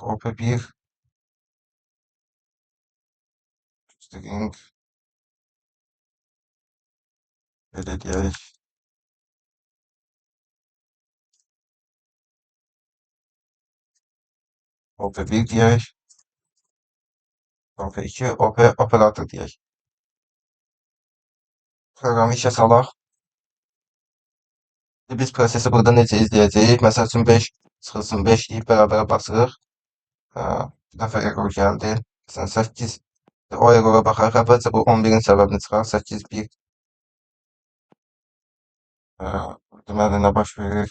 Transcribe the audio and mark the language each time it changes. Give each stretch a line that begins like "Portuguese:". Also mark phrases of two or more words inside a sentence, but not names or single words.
Turkish: OP1 string Böyle diyerek. OP1 diyerek. OP2, OP operator diyerek.
Azerbaijani: Programı işe salaq. Biz prosesi burada necə izləyəcəyik? Məsəl üçün 5 çıxılsın 5 deyib bərabərə basırıq. Bir dəfə error gəldi. Məsələn 8. O errora baxarıq. Əvvəlcə bu 11-in səbəbini çıxar. 8, 1. Deməli nə baş verir?